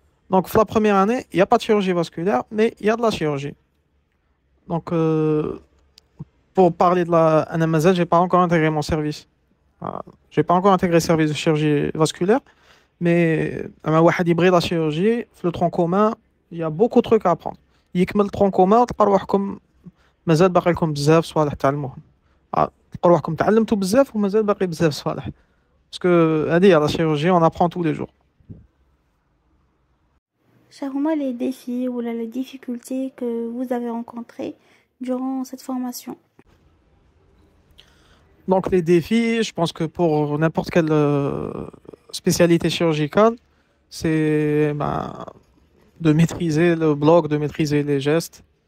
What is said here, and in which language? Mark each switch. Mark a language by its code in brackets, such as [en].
[fr] Donc la première année, il n'y a pas de chirurgie vasculaire, mais il y a de la chirurgie. Donc pour parler de la NMZ, j'ai pas encore intégré mon service. J'ai pas encore intégré le service de chirurgie vasculaire, mais [ar] واحد يبغي [fr] la chirurgie, le tronc commun, il y a beaucoup de trucs à apprendre. [ar] يكمل [fr] الترون كومان [ar] وتلقى روحكم مازال باقي لكم بزاف صوالح تعلموهم. تلقى روحكم تعلمتوا بزاف ومازال باقي بزاف صوالح. باسكو هذه [fr] la chirurgie, on apprend tous les jours. Quels sont les défis ou les difficultés que vous avez rencontrées durant cette formation? Donc les défis, je pense que pour n'importe quelle spécialité chirurgicale, c'est de maîtriser le bloc, de maîtriser les gestes.